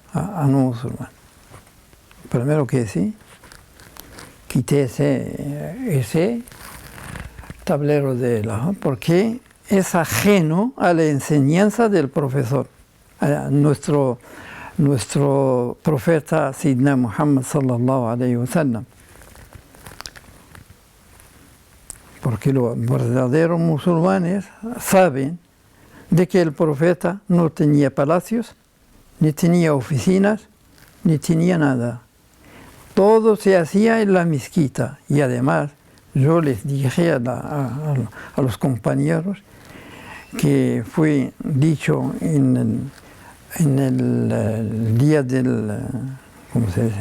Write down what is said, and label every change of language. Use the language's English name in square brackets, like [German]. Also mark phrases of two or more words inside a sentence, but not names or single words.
[Spanish] Primero que sí, quité ese tablero de la, porque es ajeno a la enseñanza del profesor, a nuestro profeta Sidna Muhammad [Arabic] صلى الله عليه وسلم. [Spanish] Porque los verdaderos musulmanes saben de que el profeta no tenía palacios, ni tenía oficinas, ni tenía nada. Todo se hacía en la mezquita. Y además, yo les dije a los compañeros que fue dicho en el día del, ¿cómo se dice?